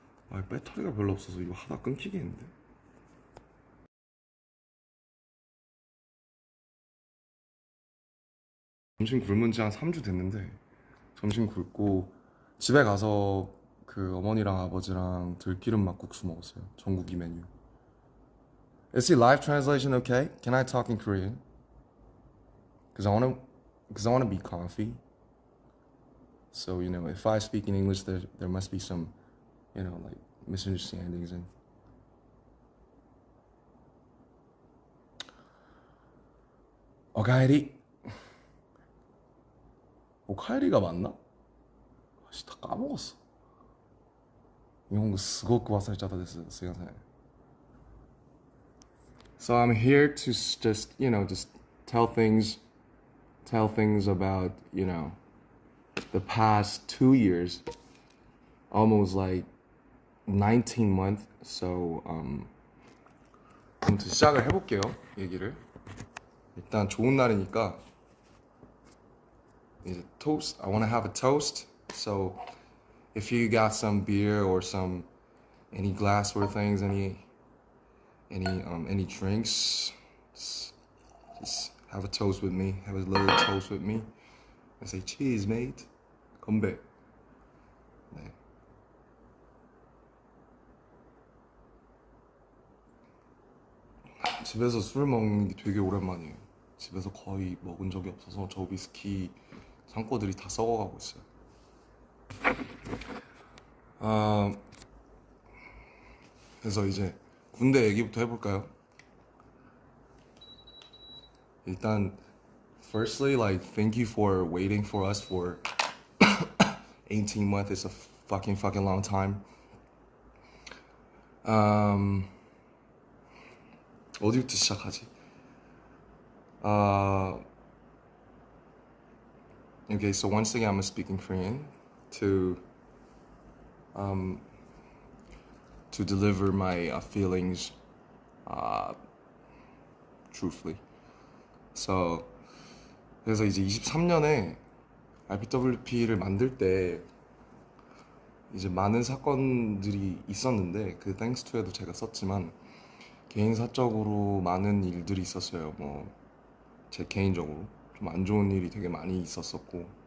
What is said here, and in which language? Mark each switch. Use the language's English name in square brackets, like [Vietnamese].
[Korean] 배터리가 별로 없어서 이거 하다 끊기겠는데. 점심 굶은 지 한 3주 됐는데 점심 굶고 집에 가서 어머니랑 아버지랑 들기름 막국수 먹었어요. 전국이 메뉴. [English] Is the live translation okay? Can I talk in Korean? Cause I wanna be comfy. So if I speak in English, there must be some, like misunderstandings and. [Japanese] 오카에리. [Korean] 오카에리가 맞나? 다 까먹었어. [Japanese] 일본어 스고쿠 와사레짜다 데스. 스미마셍. [English] So I'm here to just tell things about, the past 2 years, almost like 19 months. [Korean] So 아무튼 시작을 해볼게요. 얘기를. 일단 좋은 날이니까 이제 toast. [English] I want to have a toast. So if you got some beer or any glassware things, any drinks, just have a toast with me. Have a little toast with me. I say cheers, mate. [Korean] 건배. 네. 집에서 술 먹는 게 되게 오랜만이에요. 집에서 거의 먹은 적이 없어서 저 위스키 창고들이 다 썩어가고 있어요. 그래서 이제 군대 얘기부터 해볼까요? [English] 일단 firstly, like, thank you for waiting for us for 18 months. It's a fucking long time. [Korean] 어디부터 시작하지? [English] Okay, so once again, I'm gonna speak in Korean to deliver my feelings truthfully. [Korean] So 그래서 이제 23년에 RPWP를 만들 때 이제 많은 사건들이 있었는데 thanks to에도 제가 썼지만 개인 사적으로 많은 일들이 있었어요. 뭐 제 개인적으로 좀 안 좋은 일이 되게 많이 있었었고,